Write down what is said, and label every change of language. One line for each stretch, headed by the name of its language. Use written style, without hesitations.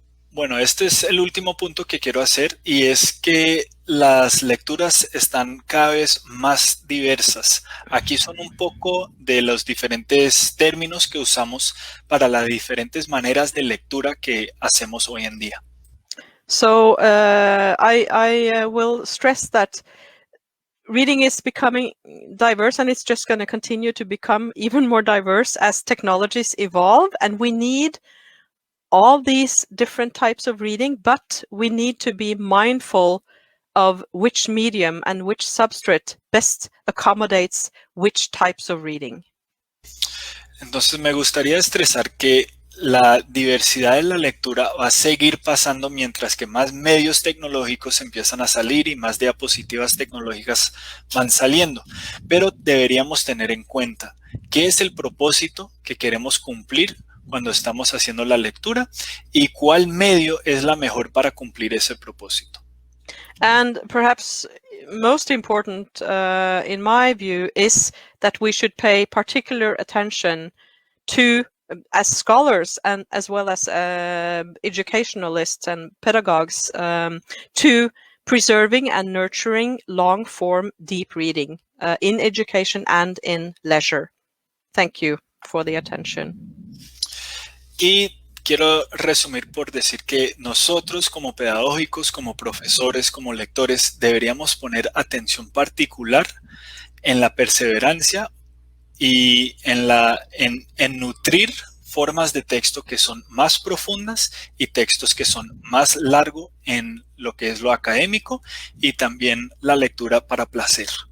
Spanish: Bueno, este es el último punto que quiero hacer, y es que las lecturas están cada vez más diversas. Aquí son un poco de los diferentes términos que usamos para las diferentes maneras de lectura que hacemos hoy en día.
English: So I will stress that reading is becoming diverse, and it's just going to continue to become even more diverse as technologies evolve, and we need all these different types of reading, but we need to be mindful of which medium and which substrate best accommodates which types of reading.
Spanish: Entonces me gustaría estresar que la diversidad de la lectura va a seguir pasando mientras que más medios tecnológicos empiezan a salir y más diapositivas tecnológicas van saliendo, pero deberíamos tener en cuenta qué es el propósito que queremos cumplir cuando estamos haciendo la lectura y cuál medio es la mejor para cumplir ese propósito.
English: And perhaps most important, in my view, is that we should pay particular attention to, as scholars and as well as educationalists and pedagogues, to preserving and nurturing long-form deep reading in education and in leisure. Thank you for the attention.
Spanish: Y quiero resumir por decir que nosotros como pedagógicos, como profesores, como lectores, deberíamos poner atención particular en la perseverancia y en nutrir formas de texto que son más profundas y textos que son más largos en lo que es lo académico, y también la lectura para placer.